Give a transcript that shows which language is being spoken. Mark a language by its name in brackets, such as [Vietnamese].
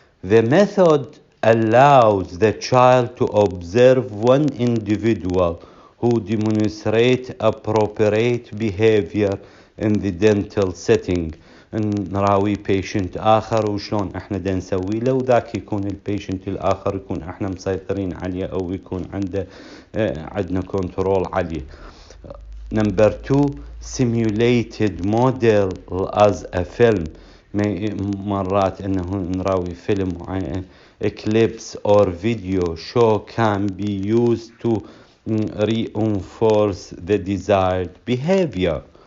[English] The method allows the child to observe one individual who demonstrates appropriate behavior in the dental setting. [Arabic] نراوي patient آخر وشلون احنا دا نسوي له، وذاك يكون البيشنت الآخر يكون احنا مسيطرين عليه أو يكون عندنا كنترول عليه. [English] Number 2, simulated model as a film. [Arabic] مرات انه نراوي فيلم معين [English] clips or video show can be used to reinforce the desired behavior.